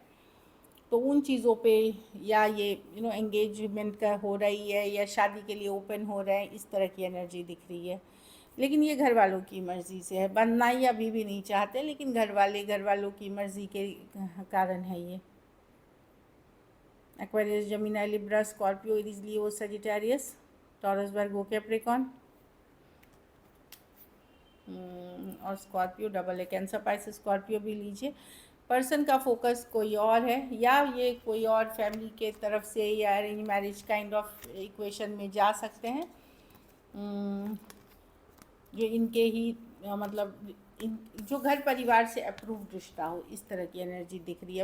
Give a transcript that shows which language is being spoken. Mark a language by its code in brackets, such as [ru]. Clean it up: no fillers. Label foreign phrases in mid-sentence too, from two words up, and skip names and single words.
[hi] तो उन चीज़ों पे या ये एंगेजमेंट का हो रही है या शादी के लिए ओपन हो रहे हैं, इस तरह की एनर्जी दिख रही है। लेकिन ये घर वालों की मर्ज़ी से है, बनना ही अभी भी नहीं चाहते, लेकिन घर वालों की मर्ज़ी के कारण है ये। [en] Aquarius, Gemini, Libra, Scorpio, Aries, Leo, Sagittarius, Taurus, Virgo, Capricorn [hi] और स्कॉर्पियो डबल है। कैंसर, पाइसेस, स्कॉर्पियो भी लीजिए। पर्सन का फोकस कोई और है, या ये कोई और फैमिली के तरफ से या [en] arrange marriage kind of equation [hi] में जा सकते हैं। ये इनके ही मतलब जो घर परिवार से अप्रूव्ड रिश्ता हो, इस तरह की एनर्जी दिख रही है।